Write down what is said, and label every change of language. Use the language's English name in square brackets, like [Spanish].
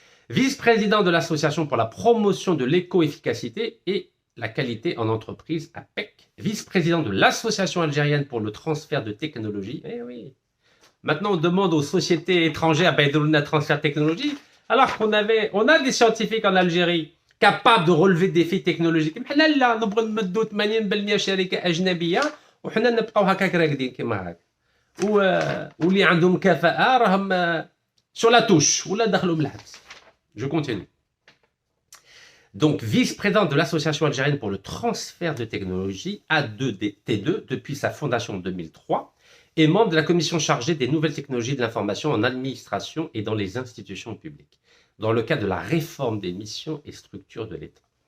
[French] Vice-président de l'association pour la promotion de l'éco-efficacité et la qualité en entreprise, APEC. Vice-président de l'association algérienne pour le transfert de technologie. Eh oui. Maintenant, on demande aux sociétés étrangères de transfert de technologie, alors on a des scientifiques en Algérie capables de relever des défis technologiques. [Arabic] حنا لا نبغوا نمدوا 80% شركه اجنبيه وحنا نبقاو هكاك راقدين كيما هكا. واللي عندهم كفاءه راهم [French] sur la touche [Arabic] ولا دخلوا من الحبس. [French] Je continue. Donc, vice-président de l'Association algérienne pour le transfert de technologie, A2T2, depuis sa fondation en 2003, et membre de la commission chargée des nouvelles technologies de l'information en administration et dans les institutions publiques, dans le cadre de la réforme des missions et structures de l'État.